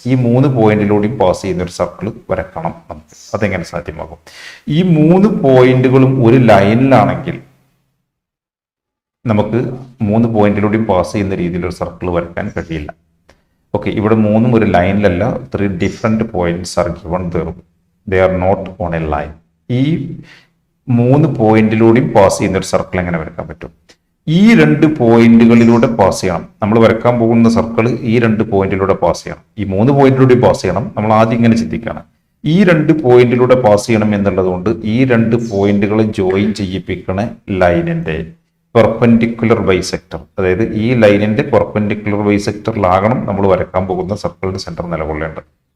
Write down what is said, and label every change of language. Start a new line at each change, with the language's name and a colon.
Malayalam: ഈ 3 പോയിന്റിലൂടെയും പാസ് ചെയ്യുന്ന ഒരു സർക്കിൾ വരക്കണം നമുക്ക്. അതെങ്ങനെ സാധ്യമാകും? ഈ 3 പോയിന്റുകളും ഒരു ലൈനിലാണെങ്കിൽ നമുക്ക് 3 പോയിന്റിലൂടെയും പാസ് ചെയ്യുന്ന രീതിയിൽ ഒരു സർക്കിൾ വരയ്ക്കാൻ കഴിയില്ല. ഓക്കെ, ഇവിടെ 3 ഒരു ലൈനിലല്ല,
English: 3 different points are given there. They are not on a line.
Malayalam: ഈ 3 പോയിന്റിലൂടെയും പാസ് ചെയ്യുന്ന ഒരു സർക്കിൾ എങ്ങനെ വരയ്ക്കാൻ പറ്റും? ഈ 2 പോയിന്റുകളിലൂടെ പാസ് ചെയ്യണം. നമ്മൾ വരയ്ക്കാൻ പോകുന്ന സർക്കിൾ ഈ 2 പോയിന്റിലൂടെ പാസ് ചെയ്യണം, ഈ 3 പോയിന്റിലൂടെ പാസ് ചെയ്യണം. നമ്മൾ ആദ്യം ഇങ്ങനെ ചിന്തിക്കുകയാണ്, ഈ 2 പോയിന്റിലൂടെ പാസ് ചെയ്യണം എന്നുള്ളത് കൊണ്ട് ഈ 2 പോയിന്റുകളെ ജോയിൻ ചെയ്യിപ്പിക്കണ ലൈനിന്റെ പെർപെൻഡിക്കുലർ ബൈസെക്ടർ, അതായത് ഈ ലൈനിന്റെ പെർപെൻഡിക്കുലർ ബൈസെക്ടറിലാകണം നമ്മൾ വരയ്ക്കാൻ പോകുന്ന സർക്കിളിന്റെ സെന്റർ നിലകൊള്ളേണ്ടത്.